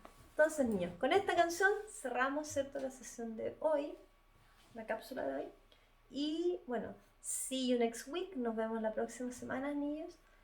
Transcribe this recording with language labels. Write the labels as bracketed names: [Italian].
[Spanish] Entonces, niños, con esta canción cerramos, ¿cierto?, la sesión de hoy, la cápsula de hoy. Y bueno, [English] see you next week. [Spanish] Nos vemos la próxima semana, niños.